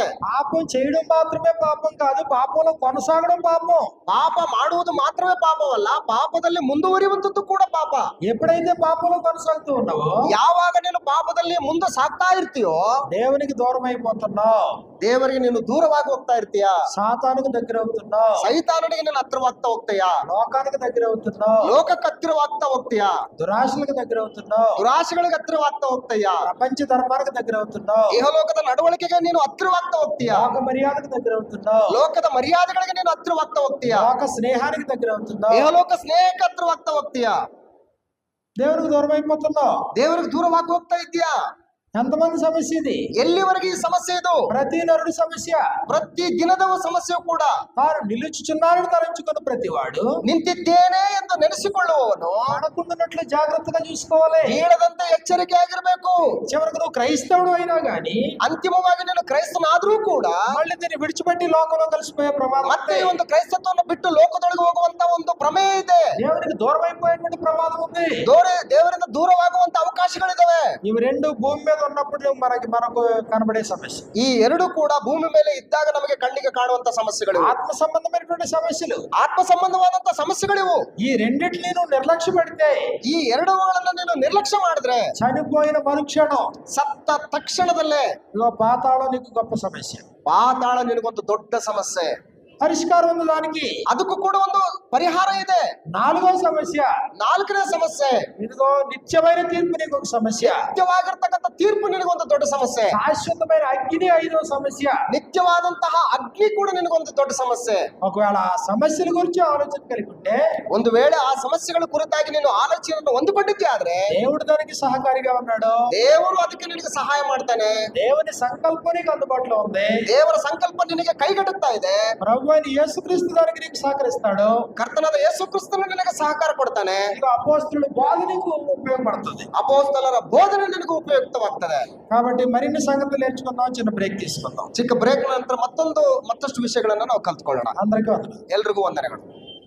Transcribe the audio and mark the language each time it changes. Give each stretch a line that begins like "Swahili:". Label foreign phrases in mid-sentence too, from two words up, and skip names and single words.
Telugu: పాపం చేయడం మాత్రమే పాపం కాదు, పాపంలో కొనసాగడం పాపం.
Kannada: ಪಾಪ ಮಾಡುವುದು ಮಾತ್ರವೇ ಪಾಪವಲ್ಲ, ಪಾಪದಲ್ಲಿ ಮುಂದುವರಿಯುವಂಥದ್ದು ಕೂಡ ಪಾಪ.
Telugu: ఎప్పుడైతే పాపంలో కొనసాగుతూ ఉన్నావో,
Kannada: ಯಾವಾಗ ನೀನು ಪಾಪದಲ್ಲಿ ಮುಂದೆ ಸಾಗ್ತಾ ಇರ್ತೀಯೋ,
Telugu: దేవునికి దూరం అయిపోతున్నావు,
Kannada: ದೇವರಿಗೆ ನೀನು ದೂರವಾಗಿ ಹೋಗ್ತಾ ಇರ್ತೀಯ,
Telugu: సాతానుకు దగ్గర అవుతున్నావు,
Kannada: ಸೈತಾನನಿಗೆ ನೀನು ಹತ್ರವಾಗ್ತಾ ಹೋಗ್ತೀಯಾ,
Telugu: లోకానికి దగ్గర అవుతున్నావు,
Kannada: ಲೋಕಕ್ಕೆ ಹತ್ತಿರವಾಗ್ತಾ ಹೋಗ್ತೀಯಾ,
Telugu: దురాశలకు దగ్గర అవుతున్నావు,
Kannada: ದುರಾಶೆಗಳಿಗೆ ಹತ್ತಿರವಾಗ್ತಾ ಹೋಗ್ತೀಯಾ,
Telugu: ప్రపంచ ధర్మానికి దగ్గర అవుతున్నావు,
Kannada: ಇಹಲೋಕದ ನಡವಳಿಕೆಗೆ ನೀನು ಹತ್ತಿರವಾಗ್ತಾ ಹೋಗ್ತೀಯಾ,
Telugu: లోక మర్యాదకు దగ్గర అవుతున్నావు,
Kannada: ಲೋಕದ ಮರ್ಯಾದೆಗಳಿಗೆ ನೀನು ಹತ್ತಿರವಾಗ್ತಾ ಹೋಗ್ತೀಯಾ,
Telugu: లోక స్నేహానికి దగ్గర అవుతున్నావు,
Kannada: ಇಹಲೋಕ ಸ್ನೇಹಕ್ಕೆ ಹತ್ತಿರವಾಗ್ತಾ ಹೋಗ್ತೀಯಾ,
Telugu: దేవునికి దూరం అయిపోతున్నావు.
Kannada: ದೇವರಿಗೆ ದೂರವಾಗಿ ಹೋಗ್ತಾ ಇದ್ದೀಯಾ.
Telugu: ఎంతమంది సమస్య ఇది?
Kannada: ಎಲ್ಲಿವರೆಗೆ ಈ ಸಮಸ್ಯೆ ಇದು?
Telugu: ప్రతి నరుడి సమస్య.
Kannada: ಪ್ರತಿ ದಿನದ ಸಮಸ್ಯೆ ಕೂಡ.
Telugu: తాను నిలుచుచున్నాడని తలంచుకున్న ప్రతివాడు
Kannada: ನಿಂತಿದ್ದೇನೆ ಎಂದು ನೆನೆಸಿಕೊಳ್ಳುವವನು
Telugu: పడకుండానట్లు జాగ్రత్తగా చూసుకోవాలి.
Kannada: ಬೀಳದಂತೆ ಎಚ್ಚರಿಕೆ ಆಗಿರಬೇಕು.
Telugu: చివరికి నువ్వు క్రైస్తవుడు అయినా గాని,
Kannada: ಅಂತಿಮವಾಗಿ ನೀನು ಕ್ರೈಸ್ತನಾದ್ರೂ ಕೂಡ
Telugu: మళ్ళీ దీన్ని విడిచిపెట్టి లోకంలో కలిసిపోయే ప్రమాదం
Kannada: ಮತ್ತೆ
Telugu: ఉంది.
Kannada: ಈ ಒಂದು ಕ್ರೈಸ್ತತ್ವವನ್ನು ಬಿಟ್ಟು ಲೋಕದೊಳಗೆ ಹೋಗುವಂತ ಒಂದು ಪ್ರಮೇಯ ಇದೆ.
Telugu: దేవునికి దూరం అయిపోయేటువంటి ప్రమాదం ఉంది.
Kannada: ದೇವರಿಂದ ದೂರವಾಗುವಂತ ಅವಕಾಶಗಳಿದಾವೆ.
Telugu: ఇవి రెండు భూమి మీద ఉన్నప్పుడు మనకు కనబడే సమస్య.
Kannada: ಈ ಎರಡು ಕೂಡ ಭೂಮಿ ಮೇಲೆ ಇದ್ದಾಗ ನಮಗೆ ಕಣ್ಣಿಗೆ ಕಾಣುವಂತ ಸಮಸ್ಯೆಗಳು,
Telugu: ఆత్మ సంబంధమైనటువంటి సమస్యలు.
Kannada: ಆತ್ಮ ಸಂಬಂಧವಾದಂತ ಸಮಸ್ಯೆಗಳಿವು.
Telugu: ఈ రెండిటిని నువ్వు నిర్లక్ష్య పెడితే,
Kannada: ಈ ಎರಡುಗಳನ್ನು ನೀನು ನಿರ್ಲಕ್ಷ್ಯ ಮಾಡಿದ್ರೆ,
Telugu: చనిపోయిన మరుక్షణం
Kannada: ಸತ್ತ ತಕ್ಷಣದಲ್ಲೇ
Telugu: ఇగో పాతాళం నీకు గొప్ప సమస్య.
Kannada: ಪಾತಾಳ ನಿನಗೊಂದು ದೊಡ್ಡ ಸಮಸ್ಯೆ.
Telugu: పరిష్కారం ఉంది దానికి.
Kannada: ಅದಕ್ಕೂ ಕೂಡ ಒಂದು ಪರಿಹಾರ ಇದೆ.
Telugu: 4వ సమస్య,
Kannada: 4ನೇ ಸಮಸ್ಯೆ,
Telugu: ఇదిగో నిత్యమైన తీర్పు నీకు ఒక సమస్య.
Kannada: ನಿತ್ಯವಾಗಿರ್ತಕ್ಕಂಥ ತೀರ್ಪು ನಿನಗೊಂದು ದೊಡ್ಡ ಸಮಸ್ಯೆ.
Telugu: శాశ్వతమైన అగ్ని 5వ సమస్య.
Kannada: ನಿತ್ಯವಾದಂತಹ ಅಗ್ನಿ ಕೂಡ ನಿನಗೊಂದು ದೊಡ್ಡ ಸಮಸ್ಯೆ.
Telugu: ఒకవేళ ఆ సమస్యల గురించి ఆలోచన కలిగి ఉంటే,
Kannada: ಒಂದು ವೇಳೆ ಆ ಸಮಸ್ಯೆಗಳ ಕುರಿತಾಗಿ ನೀನು ಆಲೋಚನೆಯನ್ನು ಹೊಂದಿಕೊಂಡಿದ್ದೆ ಆದ್ರೆ,
Telugu: దేవుడు దానికి సహకారిగా ఉన్నాడు.
Kannada: ದೇವರು ಅದಕ್ಕೆ ನಿನಗೆ ಸಹಾಯ ಮಾಡ್ತಾನೆ.
Telugu: దేవుని సంకల్పం నీకు అందుబాటులో ఉంది.
Kannada: ದೇವರ ಸಂಕಲ್ಪ ನಿನಗೆ ಕೈಗಟ್ಟುತ್ತಾ ಇದೆ.
Telugu: ప్రభు అయిన యేసుక్రీస్తు దానికి నీకు సహకరిస్తాడు.
Kannada: ಕರ್ತನಾದ ಯೇಸು ಕ್ರಿಸ್ತನು ನಿನಗೆ ಸಹಕಾರ ಕೊಡ್ತಾನೆ.
Telugu: ఇక అపోస్తలుల బోధ నీకు ఉపయోగపడుతుంది.
Kannada: ಅಪೊಸ್ತಲರ ಬೋಧನೆ ನಿನಗೆ ಉಪಯುಕ್ತವಾಗ್ತದೆ.
Telugu: కాబట్టి మరిన్ని సంగతులు నేర్చుకుందాం. చిన్న బ్రేక్ తీసుకుందాం.
Kannada: ಚಿಕ್ಕ ಬ್ರೇಕ್ ನಂತರ ಮತ್ತಷ್ಟು ವಿಷಯಗಳನ್ನ ನಾವು ಕಲ್ತ್ಕೊಳ್ಳೋಣ.
Telugu: అందరికీ వందనాలు.
Kannada: ಎಲ್ರಿಗೂ ವಂದನೆಗಳು.